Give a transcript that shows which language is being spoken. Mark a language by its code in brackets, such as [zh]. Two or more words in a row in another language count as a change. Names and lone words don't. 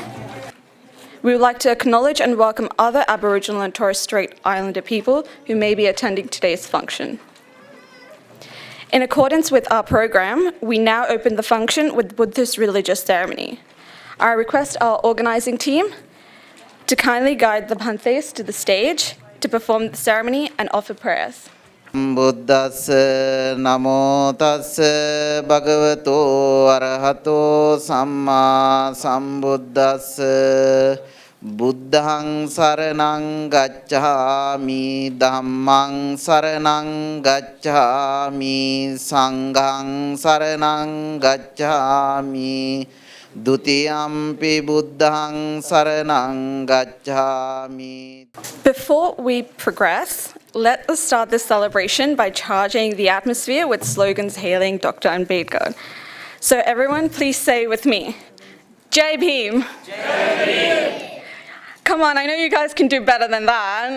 [en] We would like to acknowledge and welcome other Aboriginal and Torres Strait Islander people who may be attending today's function. In accordance with our program, we now open the function with Buddhist religious ceremony. I request our organising team to kindly guide the Bhantes to the stage to perform the ceremony and offer prayers. [pi] Buddhassa namo tassa bhagavato arahato samma sambuddhassa Buddhang saranang gacchami Dhammang saranang gacchami Sanghang saranang gacchami Dutiyampi Buddhang saranang gacchami. [en] Before we progress, let us start this celebration by charging the atmosphere with slogans hailing Dr. Ambedkar. So everyone, please say with me, [hi] Jai Bhim. Jai Bhim. [en] Come on, I know you guys can do better than that.